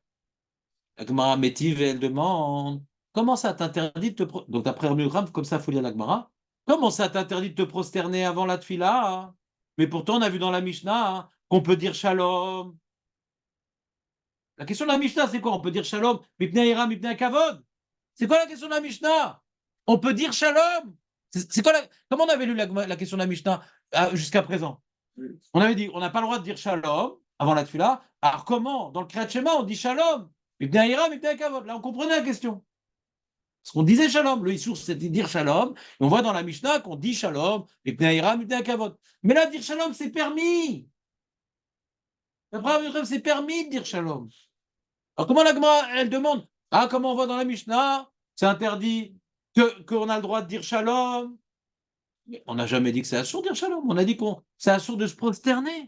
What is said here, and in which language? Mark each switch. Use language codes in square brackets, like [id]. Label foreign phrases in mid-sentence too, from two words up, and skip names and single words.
[fr] La Gemara Métive, elle demande comment ça t'interdit de te prosterner? Donc, d'après Hermugram, comme ça, il faut lire la Gemara. Comment ça t'interdit de te prosterner avant la tefila? Mais pourtant, on a vu dans la Mishnah qu'on peut dire shalom. La question de la Mishnah, c'est quoi? On peut dire shalom, [he] מפני יראה, מפני כבוד. [fr] C'est quoi la question de la Mishnah? On peut dire shalom. C'est quoi Comment on avait lu la question de la Mishnah jusqu'à présent? On avait dit on n'a pas le droit de dire shalom avant la tefila. Alors comment? Dans le [he] קריאת שמע, [fr] on dit shalom. [he] מפני יראה, מפני כבוד. [fr] Là, on comprenait la question. Parce qu'on disait shalom. Le Issour, c'était dire shalom. Et on voit dans la Mishnah qu'on dit shalom, [he] מפני יראה, מפני כבוד. [fr] Mais là, dire shalom, c'est permis. D'après c'est permis de dire shalom. Alors comment la Gemara, elle demande, comment on voit dans la Mishnah, c'est interdit qu'on a le droit de dire shalom. Mais on n'a jamais dit que c'est assourd de dire shalom. On a dit qu'on c'est assourd de se prosterner.